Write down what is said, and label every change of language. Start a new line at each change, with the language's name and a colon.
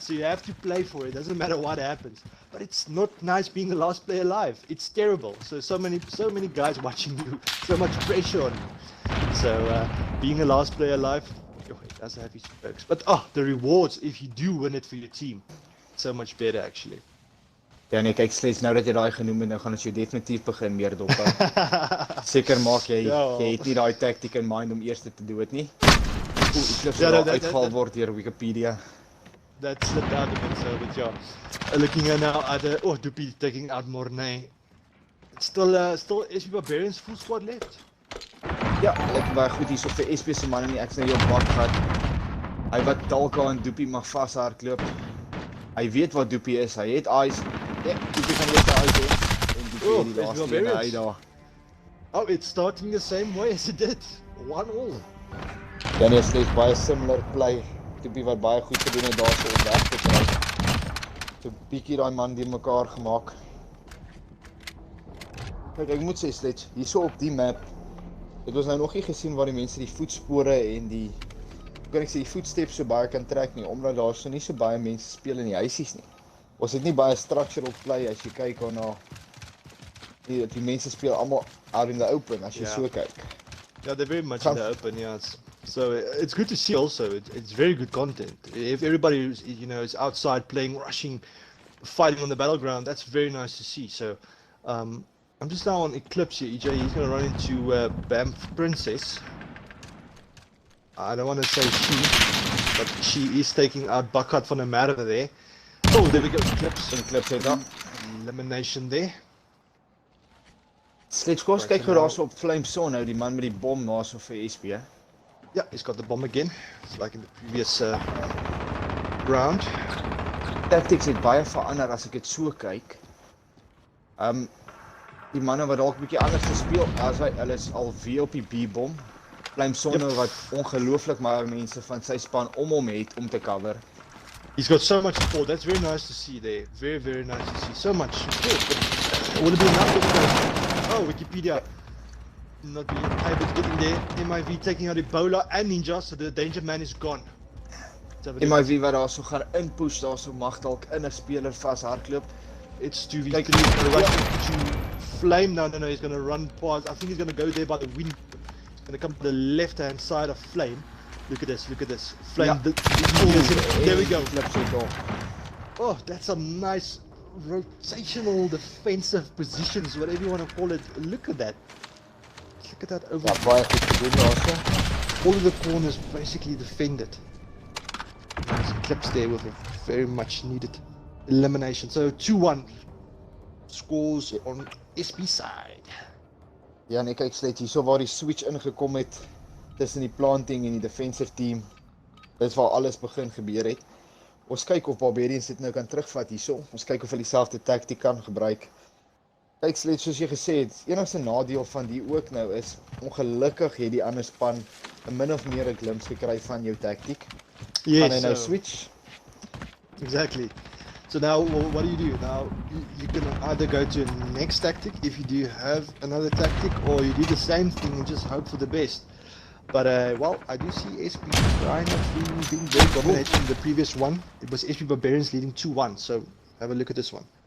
English: So you have to play for it. Doesn't matter what happens. But it's not nice being the last player alive. It's terrible. So many guys watching you, so much pressure on you. So being a last player alive, it does have its perks. But the rewards if you do win it for your team, so much better actually.
Afrikaans: Ja nee, kyk Sledge, nou dat jy daai genoem het, nou gaan ons jou definitief begin meer dophou. Seker maak jy het nie daai tactic in mind om eers te doen dit nie. Ek sal uitgehaal word deur Wikipedia.
English: That slipped out a bit, so but yeah. Looking at now at Doopy taking out Mornay. It's still SP Barbarians full squad left.
Afrikaans: Ja, ek baie goed hierso vir SP se manne nie, ek sien hy op bak gehad. Hy wat dalk aan Doopy mag vashardloop. Hy weet wat Doopy is, hy het eyes. Ja, Doopy gaan weer uit hê. En Doopy die laaste een uit daar.
English: Oh, it's starting the same way as it did. 1-1.
Afrikaans: Ja nee, Sledge baie similar play. Doopy wat baie goed gedoen het daar so om weg te kry. So bietjie daai man die mekaar gemaak. Kijk, ek moet sê Sledge, hierso op die map, het ons nou nog nie gesien waar die mense die voetspore en die, kan ek sê, die voetsteps so baie kan trek nie, omdat daar so nie so baie mense speel in die huisies nie. Ons het nie baie structural play as jy kyk na die mense speel allemaal out in the open as jy so kyk.
English: Yeah, they're very much in the open, yeah. So it's good to see also. It's very good content. If everybody is outside playing, rushing, fighting on the battleground, that's very nice to see. So I'm just now on Eclipse here, EJ. He's going to run into Banff Princess. I don't want to say she, but she is taking out Buckheart van der Merwe there. Oh, there we go. Eclipse head up. Elimination there.
Afrikaans: Sledge, kom ons kyk hoe daar so op Flame Son nou, die man met die bom na so vir SP, hè?
English: Yeah, he's got the bomb again. It's like in the previous round.
Afrikaans: Tactics het baie verander as ek dit so kyk. Die manne wat dalk bietjie anders gespeel, as hulle is al weer op die B-bom. Flame Son wat ongelooflik maar mense van sy span om hom het om te cover.
English: He's got so much support. That's very nice to see there. Very, very nice to see. So much support. But would it be enough? Oh, Wikipedia. Not being able to get in there. MIV taking out Ebola and Ninja, so the danger man is gone.
Afrikaans: MIV wat daar so gaan inpush, daar so mag dalk in 'n speler vashardloop.
English: It's 2v3. Right to Flame. No, he's going to run past. I think he's going to go there by the wind. He's going to come to the left-hand side of Flame. Look at this. Flame. Yeah. There we go. Oh, that's some nice rotational defensive positions, whatever you want to call it. Look at that. Look at that over. All of the corners basically defended. Nice clips there with a very much needed elimination. So 2-1 scores on SP side.
Afrikaans: Ja, nee, kyk Sledge, hierso waar die switch ingekom het tussen die planting en die defensive team. Dit is waar alles begin gebeur het. Ons kyk of Barbarians dit nou kan terugvat hierso. Ons kyk of hulle dieselfde tactiek kan gebruik. Kyk Sledge, soos jy gesê het, enigste nadeel van die ook nou is, ongelukkig het die ander span 'n min of meer 'n glimpse gekry van jou tactiek.
English: Yes,
Afrikaans: kan hy nou switch?
English: Exactly. So now, what do you do? Now, you can either go to a next tactic if you do have another tactic, or you do the same thing and just hope for the best. But, well, I do see SP kind of being very dominated in the previous one. It was SP Barbarians leading 2-1, so have a look at this one.